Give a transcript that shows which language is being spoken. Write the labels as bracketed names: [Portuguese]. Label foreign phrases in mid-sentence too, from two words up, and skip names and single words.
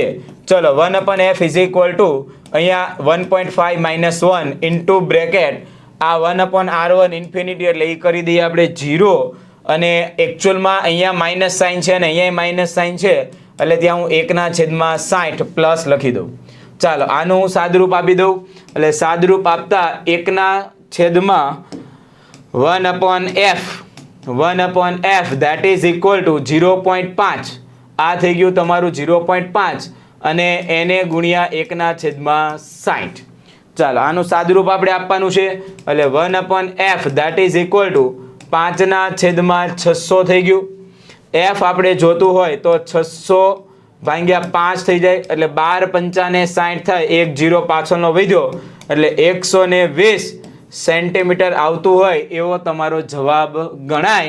[Gujarati] ચલો 1/f અહીંયા 1.5 - 1 [English] into bracket [Gujarati] આ 1/r1 ઇન્ફિનિટી એટલે એ કરી દઈએ આપણે 0 અને એકચ્યુઅલમાં અહીંયા [English] minus sign [Gujarati] છે અને અહીંયા [English] minus sign [Gujarati] છે એટલે ત્યાં હું 1/60 પ્લસ લખી દઉં. ચાલો આનું હું સાદરૂપ આપી દઉં એટલે સાદરૂપ આપતા 1/f [English] that is equal to [Gujarati] 0.5. આ થઈ ગયું તમારું 0.5 અને એને ગુણ્યા 1/60. ચાલો આનું સાદરૂપ આપણે આપવાનું છે એટલે 1/f [English] that is equal to [Gujarati] 5/600 થઈ ગયું. f આપણે જોતું હોય તો 600 ભાગ્યા 5 થઈ જાય એટલે 12 × 5 = 60 થાય. 1 0 પાછળનો વધ્યો એટલે 120 સેન્ટીમીટર આવતું હોય એવો તમારો જવાબ ગણાય.